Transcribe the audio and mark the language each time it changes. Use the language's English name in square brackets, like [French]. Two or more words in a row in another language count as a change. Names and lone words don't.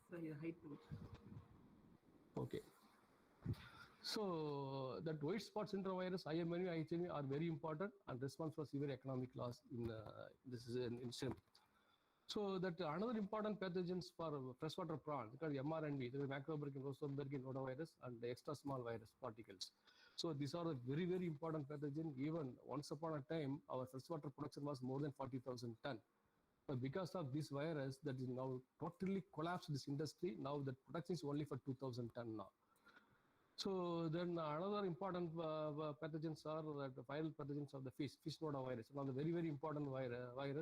[English] Okay. So that white spot syndrome virus, IMNV, IHNV are very important and responsible for severe economic loss in shrimp. So that another important pathogens for freshwater prawns, because MRNV, the macrobergin, rosebergin nodovirus, and the extra small virus particles. So these are a very, very important pathogen. Even once upon a time, our freshwater production was more than 40,000 ton. But because of this virus, that is now totally collapsed this industry. Now the production is only for 2,000 ton now. So then another important pathogens are the viral pathogens of the fish nodovirus, one of the very, very important virus.